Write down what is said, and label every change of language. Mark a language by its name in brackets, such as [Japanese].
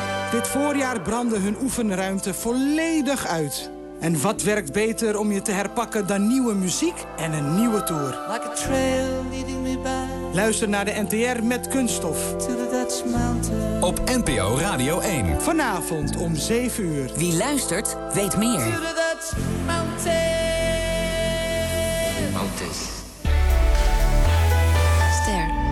[Dutch] Dit voorjaar brandde hun oefenruimte volledig uit. En wat werkt beter om je te herpakken dan nieuwe muziek en een nieuwe tour? [English] Like a trail leading me back. [Dutch] Luister naar de NTR met Kunststof. [English] To the Dutch [Dutch] Mountain. Op NPO Radio 1. Vanavond om 7 uur. Wie luistert, weet meer. [English] To the Dutch Mountain. Mountains. [Dutch] Ster.